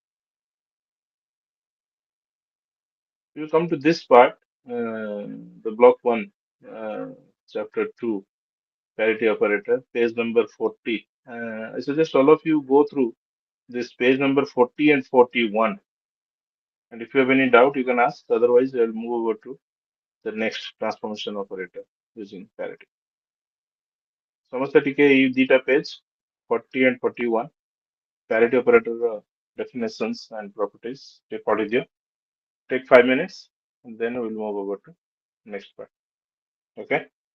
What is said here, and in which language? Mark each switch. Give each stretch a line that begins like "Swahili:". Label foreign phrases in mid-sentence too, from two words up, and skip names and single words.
English: We will come to this part, the block one, uh, chapter two, parity operator, page number 40. I suggest all of you go through this page number 40 and 41. And if you have any doubt, you can ask. Otherwise, I'll move over to the next transformation operator using parity.
Odia: ସମସ୍ତେ ଟିକେ ଏଇ ଦିଟା
English: page 40 and 41 parity operator definitions and properties
Odia: ଟିକେ ପଢିଦିଅ.
English: Take 5 minutes and then we'll move over to next part. Okay.